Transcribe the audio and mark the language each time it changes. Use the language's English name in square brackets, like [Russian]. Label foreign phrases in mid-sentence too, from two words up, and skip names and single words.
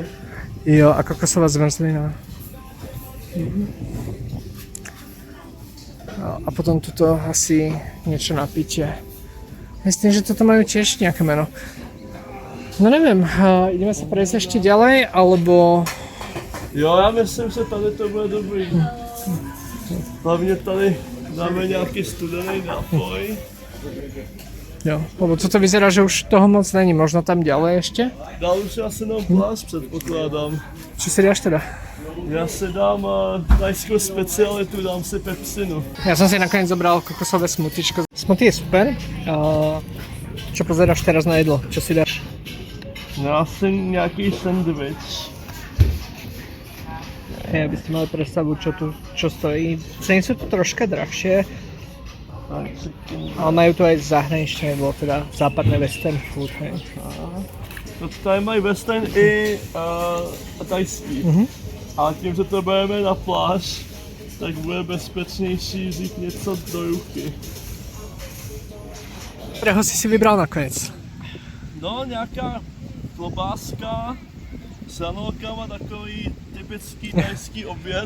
[Czech] Jo, a kokosová zmrzlina. [Slovak] A potom tuto asi niečo na pitie. Myslím, že toto majú tiež nejaké meno. No neviem, ideme sa prejsť ešte ďalej, alebo... [Czech] Jo, já myslím, že tady to bude dobrý. Hlavně tady dáme nějaký studený nápoj. [Slovak] Jo, lebo toto vyzerá, že už toho moc není, možno tam ďalej ešte? [Czech] Dál už asi nám pláž, předpokládám. [Slovak] Čo si dáš teda? [Czech] Já si dám tajskou specialitu, dám si pepsinu. [Slovak] Ja som si nakoniec zobral kokosové smoothiečko. Smoothie je super. Čo pozeráš teraz na jedlo? Čo si dáš? [Czech] No asi nějaký sandwich. [Slovak] Aby ste mali predstavu, čo stojí. Ceny sú tu troška drahšie. Ale majú tu aj zahraničné jedlo, teda západné [English] western food. [Czech] No tady mají western i tajský. A tím, že to bereme na pláž, tak bude bezpečnější vzít něco do ruky. Kterého jsi si vybral nakonec? No, nějaká klobáska s hranolkama, takový typický tajský oběd.